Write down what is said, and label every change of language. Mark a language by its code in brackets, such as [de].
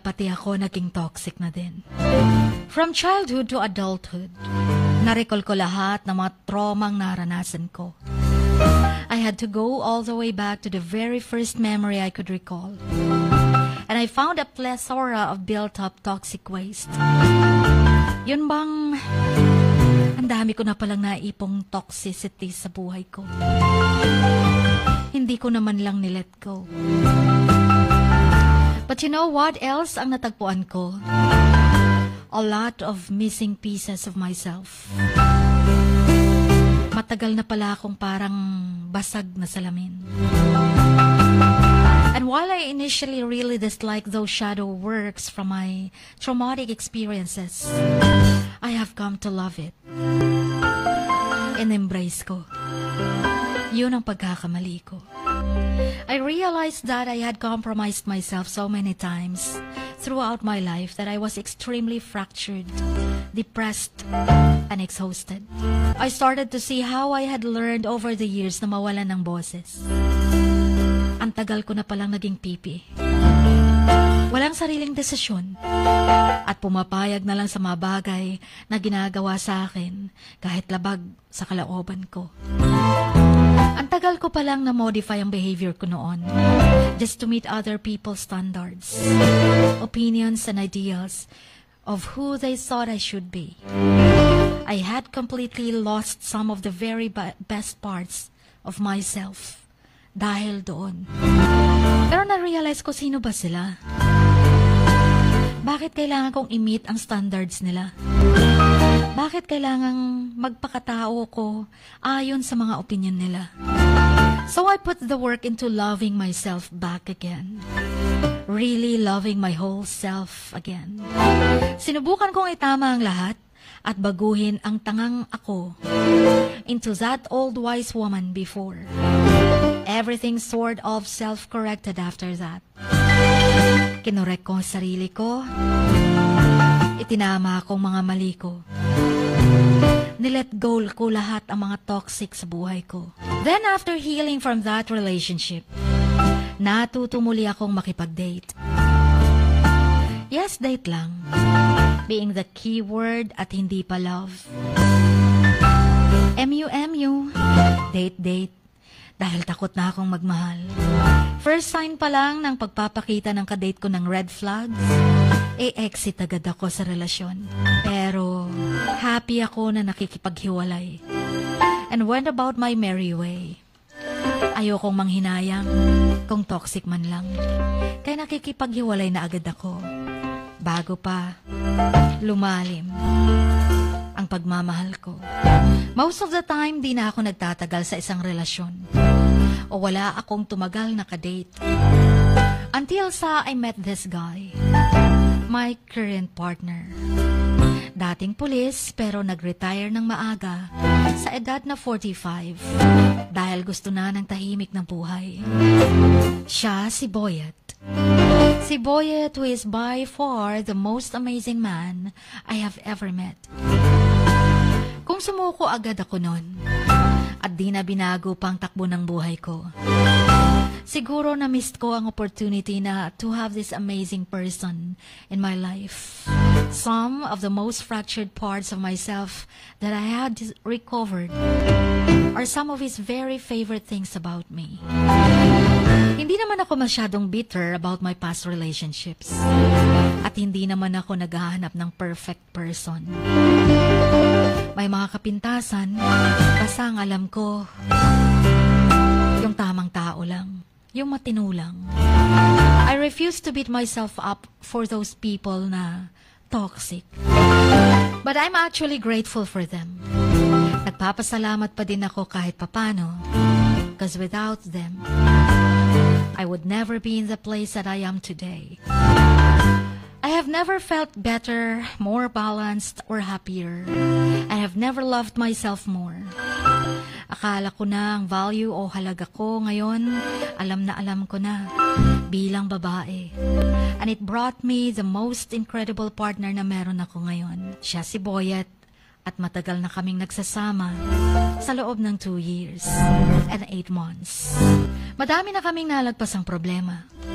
[tl] kaya pati ako naging toxic na din. [en] From childhood to adulthood, [tl] na-recall ko lahat ng mga traumang naranasan ko. [en] I had to go all the way back to the very first memory I could recall. And I found a plethora of built-up toxic waste. [tl] Yun bang ang dami ko na palang naipong toxicity sa buhay ko. Hindi ko naman lang nilet go. [en] But you know what else [tl] ang natagpuan ko? [en] A lot of missing pieces of myself. [tl] Matagal na pala akong parang basag na salamin. [en] And while I initially really disliked those shadow works from my traumatic experiences, I have come to love it. And embrace ko. [tl] Yun ang pagkakamali ko. [en] I realized that I had compromised myself so many times throughout my life that I was extremely fractured, depressed, and exhausted. I started to see how I had learned over the years [tl] na mawalan ng boses. Ang tagal ko na palang naging pipi. Walang sariling desisyon at pumapayag na lang sa mga bagay na ginagawa sa akin kahit labag sa kalooban ko. Ang tagal ko palang na-modify ang behavior ko noon [en] just to meet other people's standards, opinions, and ideals of who they thought I should be. I had completely lost some of the very best parts of myself [tl] dahil doon. Pero na-realize ko sino ba sila? Bakit kailangan kong i-meet ang standards nila? Bakit kailangang magpakatao ko ayon sa mga opinion nila? [en] So I put the work into loving myself back again. Really loving my whole self again. [tl] Sinubukan kong itama ang lahat at baguhin ang tangang ako [en] into that old wise woman before. Everything sort of self-corrected after that. [tl] Kinorek ko ang sarili ko. Itinama akong mga mali ko. Nilet go ko lahat ang mga toxic sa buhay ko. [en] Then after healing from that relationship, [tl] natuto muli akong makipag-date. Yes, date lang. [en] Being the key word [tl] at hindi pa love. [en] MU, date. [tl] Dahil takot na akong magmahal. First sign pa lang ng pagpapakita ng kadate ko ng red flags, exit agad ako sa relasyon. Pero happy ako na nakikipaghiwalay. [en] And went about my merry way. [tl] Ayokong manghinayang kung toxic man lang. Kaya nakikipaghiwalay na agad ako. Bago pa lumalim ang pagmamahal ko. [en] Most of the time, [tl] di na ako nagtatagal sa isang relasyon. O wala akong tumagal na kadate. [en] Until sa I met this guy. My current partner. [tl] Dating pulis pero nag-retire ng maaga sa edad na 45 dahil gusto na ng tahimik ng buhay. Siya si Boyet. [en] Si Boyet, who is by far the most amazing man I have ever met. [tl] Kung sumuko agad ako nun, at di na binago pang takbo ng buhay ko, siguro na-missed ko ang opportunity na [en] to have this amazing person in my life. Some of the most fractured parts of myself that I had recovered are some of his very favorite things about me. [tl] Hindi naman ako masyadong bitter [en] about my past relationships. [tl] At hindi naman ako naghahanap ng perfect person. May mga kapintasan, basta ang alam ko, yung tamang tao lang, yung matino lang. [en] I refuse to beat myself up for those people na toxic. But I'm actually grateful for them. [tl] Nagpapasalamat pa din ako kahit papano, [en] because without them, I would never be in the place that I am today. I have never felt better, more balanced, or happier. I have never loved myself more. [tl] Akala ko na ang value o halaga ko ngayon, alam ko na, bilang babae. [en] And it brought me the most incredible partner [tl] na meron ako ngayon. Siya si Boyet, at matagal na kaming nagsasama sa loob ng [en] 2 years and 8 months. [tl] Madami na kaming nalagpas ang problema.